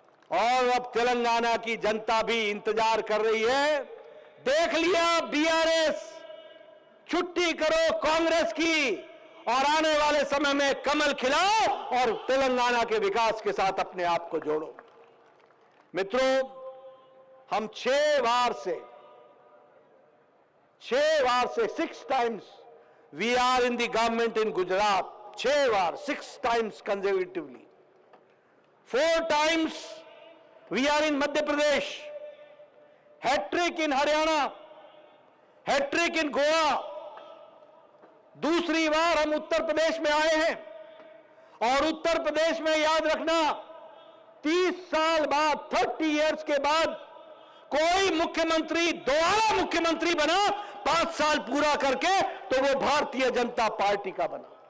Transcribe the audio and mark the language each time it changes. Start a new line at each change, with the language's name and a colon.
Hindi: और अब तेलंगाना की जनता भी इंतजार कर रही है। देख लिया बीआरएस, छुट्टी करो कांग्रेस की और आने वाले समय में कमल खिलाओ और तेलंगाना के विकास के साथ अपने आप को जोड़ो। मित्रों, हम 6 बार से
English: 6 times we are in the government in Gujarat,
Hindi: 6 bar,
English: 6 times consecutively. 4 times we are in Madhya Pradesh, hat-trick in Haryana, hat-trick in Goa.
Hindi: दूसरी बार हम उत्तर प्रदेश में आए हैं और उत्तर प्रदेश में याद रखना 30 साल बाद, 30 इयर्स के बाद कोई मुख्यमंत्री दोबारा मुख्यमंत्री बना 5 साल पूरा करके, तो वो भारतीय जनता पार्टी का बना।